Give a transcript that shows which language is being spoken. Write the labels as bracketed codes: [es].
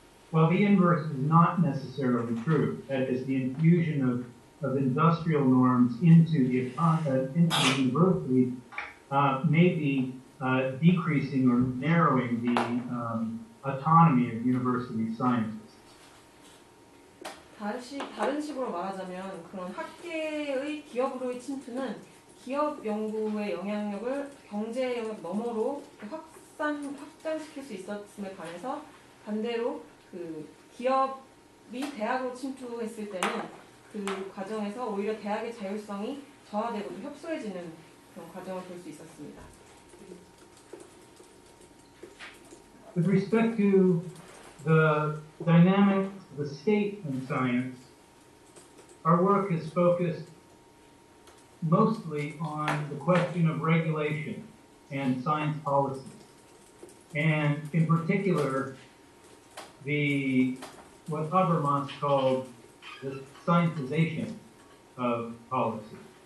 [en] While the inverse is not necessarily true, that is, the infusion of industrial norms into the university may be decreasing or narrowing the autonomy of university scientists. [ko] 다른 식으로 말하자면 그런 학계의 기업으로의 침투는 기업 연구의 영향력을 경제 영역 너머로 확장시킬 수 있었음에 반해서 반대로 그 기업이 대학으로 침투했을 때는 그 과정에서 오히려 대학의 자율성이 저하되고 협소해지는 그런 과정을 볼 수 있었습니다. [en] With respect to the dynamics of the state in science, our work is focused mostly on the question of regulation and science policy, and in particular, what Habermas called the scientization of policy.